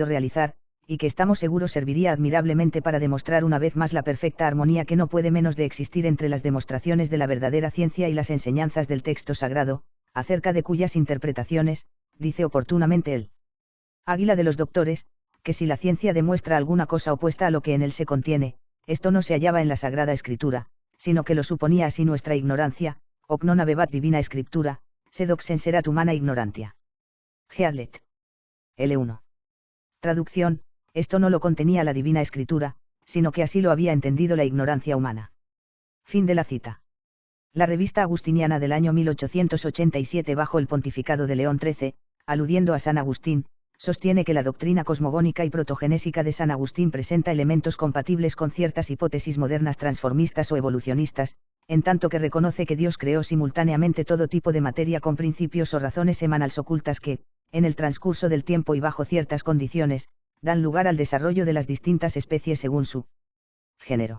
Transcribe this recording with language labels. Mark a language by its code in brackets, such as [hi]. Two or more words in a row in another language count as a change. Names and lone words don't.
[es] realizar, y que estamos seguros serviría admirablemente para demostrar una vez más la perfecta armonía que no puede menos de existir entre las demostraciones de la verdadera ciencia y las enseñanzas del texto sagrado, acerca de cuyas interpretaciones, dice oportunamente el Águila de los Doctores, que si la ciencia demuestra alguna cosa opuesta a lo que en él se contiene, esto no se hallaba en la Sagrada Escritura, sino que lo suponía así nuestra ignorancia, [la] hoc non habebat divina Scriptura, sed hoc senserat humana ignorantia. Headlet. L1. [es] Traducción: esto no lo contenía la Divina Escritura, sino que así lo había entendido la ignorancia humana. Fin de la cita. La revista agustiniana del año 1887 bajo el pontificado de León XIII, aludiendo a San Agustín, sostiene que la doctrina cosmogónica y protogenésica de San Agustín presenta elementos compatibles con ciertas hipótesis modernas transformistas o evolucionistas, en tanto que reconoce que Dios creó simultáneamente todo tipo de materia con principios o razones semanales ocultas que, en el transcurso del tiempo y bajo ciertas condiciones, dan lugar al desarrollo de las distintas especies según su género.